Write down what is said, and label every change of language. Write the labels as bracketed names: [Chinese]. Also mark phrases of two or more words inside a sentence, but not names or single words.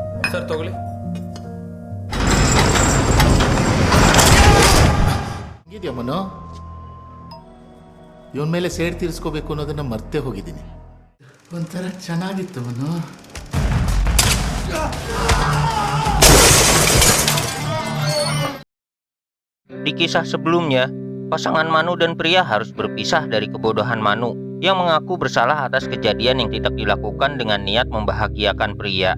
[Kannada] ಸರ್ ತಗೊಳ್ಳಿ. ಇದೆಯಾ ಮನು, ಇವನ ಮೇಲೆ ಸೇಡ್ ತೀರಿಸ್ಕೋಬೇಕು ಅನ್ನೋದನ್ನ ಮರ್ತೇ ಹೋಗಿದ್ದೀನಿ. ಒಂಥರ ಚೆನ್ನಾಗಿತ್ತು ಮನು. [Indonesian] Di kisah sebelumnya, pasangan Manu dan Pria harus berpisah dari kebodohan Manu yang mengaku bersalah atas kejadian yang tidak dilakukan dengan niat membahagiakan Pria.